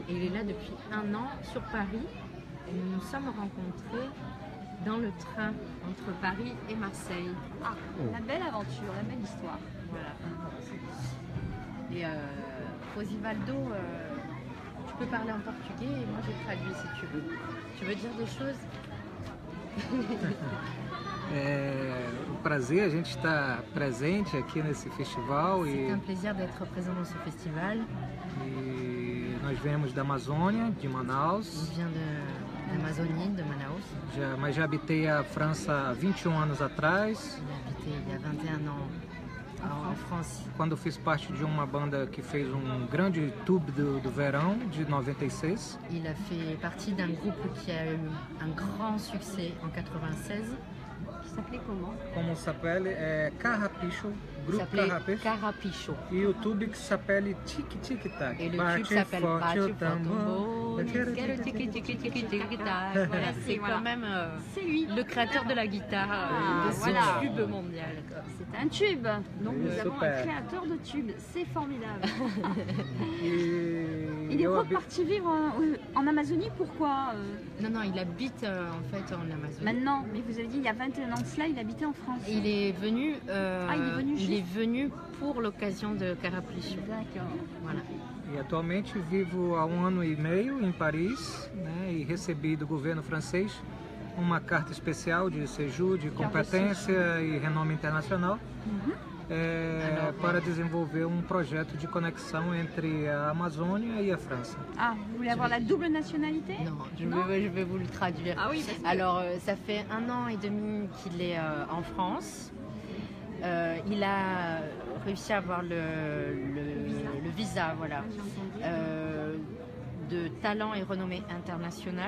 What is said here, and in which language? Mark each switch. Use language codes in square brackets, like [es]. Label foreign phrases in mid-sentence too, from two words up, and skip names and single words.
[fr] Et il est là depuis 1 an sur Paris. Et nous nous sommes rencontrés dans le train entre Paris et Marseille. Ah, la belle aventure, la belle histoire. Voilà. Et Rosivaldo, tu peux parler en portugais et moi je traduis si tu veux. Tu veux dire des choses? [pt] O prazer, a gente está presente aqui nesse festival [fr] C'est un plaisir d'être présent dans ce festival. [pt] E nós viemos da Amazônia, de Manaus. [fr] On vient d'Amazonie, de Manaus. [pt] Mas já habitei a França há 21 anos atrás. [fr] J'ai habité il y a 21 ans en France. [pt] Quando fiz parte de uma banda que fez grande tube do verão de 96. [fr] Il a fait partie d'un groupe qui a eu un grand succès en 96. Qui s'appelait comment? [pt] Como s'appelle? Carrapicho. Grupo Carrapicho. Carrapicho. E o tube que s'appelle Tic Tic Tac. [fr] Et le tube s'appelle Bate o Tambor. Voilà, c'est quand même lui. Le créateur de la guitare de ce tube mondial. C'est un tube. Donc nous avons un créateur de tube. C'est formidable. Il est reparti vivre en Amazonie, pourquoi? Non, il habite en fait en Amazonie. Maintenant, mais vous avez dit il y a 21 ans de cela, il habitait en France. Il est venu, il est venu pour l'occasion de Carrapicho. D'accord. Voilà. [pt] E atualmente vivo há 1 ano e meio em Paris, né, e recebi do governo francês uma carta especial de séjour, de competência e renome internacional, para desenvolver projeto de conexão entre a Amazônia e a França. [fr] Ah, vous voulez avoir la double nationalité? Non, je vais vous le traduire. Ah oui, parce que... Alors, ça fait 1 an et demi qu'il est en France. Il a réussi à avoir le visa, voilà, de talent et renommée internationale.